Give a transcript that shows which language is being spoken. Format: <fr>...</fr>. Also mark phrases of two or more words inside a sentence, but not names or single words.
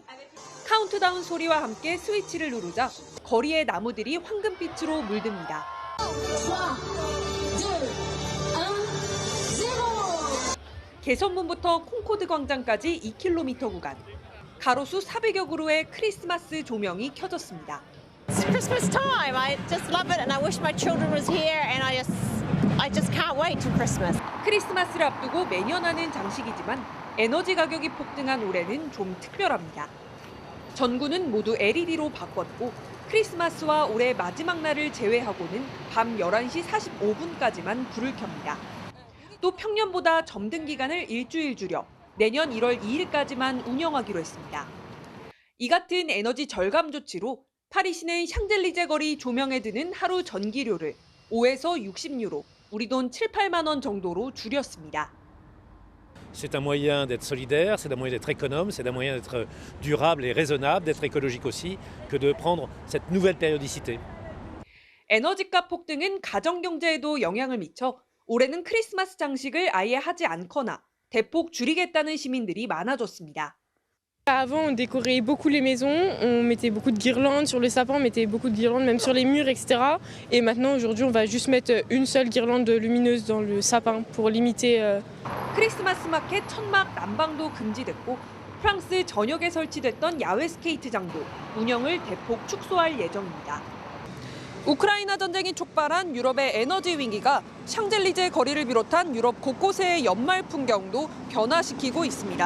<ko>카운트다운 소리와 함께 스위치를 누르자 거리의 나무들이 황금빛으로 물듭니다. 개선문부터 콩코드 광장까지 2km 구간. 가로수 400여 그루의 크리스마스 조명이 켜졌습니다.</ko> <en>It's Christmas time. I just love it and I wish my children was here and I just can't wait till Christmas.</en> <ko>크리스마스를 앞두고 매년 하는 장식이지만 에너지 가격이 폭등한 올해는 좀 특별합니다. 전구는 모두 LED로 바꿨고 크리스마스와 올해 마지막 날을 제외하고는 밤 11시 45분까지만 불을 켭니다. 또 평년보다 점등 기간을 일주일 줄여 내년 1월 2일까지만 운영하기로 했습니다. 이 같은 에너지 절감 조치로 파리 시내 샹젤리제 거리 조명에 드는 하루 전기료를 5에서 60유로, 우리 돈 7, 8만 원 정도로 줄였습니다.</ko> <fr>C'est un moyen d'être solidaire, c'est un moyen d'être économe, c'est un moyen d'être durable et raisonnable, d'être écologique aussi, que de prendre cette nouvelle périodicité.</fr> <ko>에너지값 폭등은 가정경제에도 영향을 미쳐 올해는 크리스마스 장식을 아예 하지 않거나 대폭 줄이겠다는 시민들이 많아졌습니다.</ko> <fr>Avant, on décorait beaucoup les maisons, on mettait beaucoup de guirlandes sur les sapins, on mettait beaucoup de guirlandes même sur les murs, etc. Et maintenant, aujourd'hui, on va juste mettre une seule guirlande lumineuse dans le sapin pour limiter.</fr> <ko>크리스마스 마켓 천막 난방도 금지됐고 프랑스 전역에 설치됐던 야외 스케이트장도 운영을 대폭 축소할 예정입니다. 우크라이나 전쟁이 촉발한 유럽의 에너지 위기가 샹젤리제 거리를 비롯한 유럽 곳곳의 연말 풍경도 변화시키고 있습니다.</ko>